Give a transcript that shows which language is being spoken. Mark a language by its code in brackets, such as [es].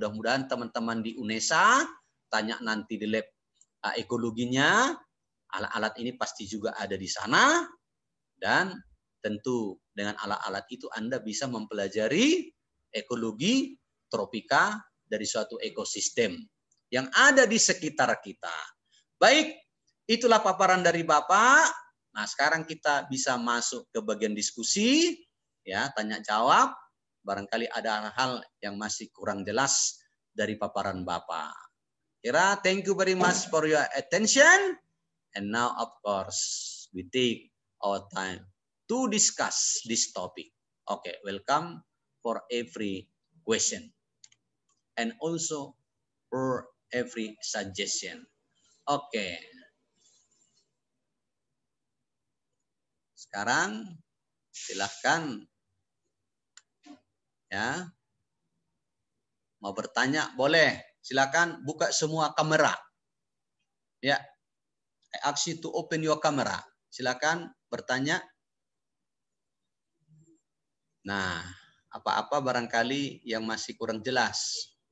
[id] Mudah-mudahan teman-teman di UNESA tanya nanti di lab ekologinya, alat-alat ini pasti juga ada di sana, dan tentu dengan alat-alat itu Anda bisa mempelajari ekologi tropika dari suatu ekosistem yang ada di sekitar kita. Baik, itulah paparan dari Bapak. Nah, sekarang kita bisa masuk ke bagian diskusi, ya, tanya jawab. Barangkali ada hal yang masih kurang jelas dari paparan Bapak. [en] Kira, thank you very much for your attention. And now, of course, we take our time to discuss this topic. Okay, welcome for every question. And also for every suggestion. Okay. [id] sekarang silahkan ya. Mau bertanya boleh. Silakan buka semua kamera. Ya. [en] I ask you to open your camera. [id] Silakan bertanya. Nah, apa-apa barangkali yang masih kurang jelas.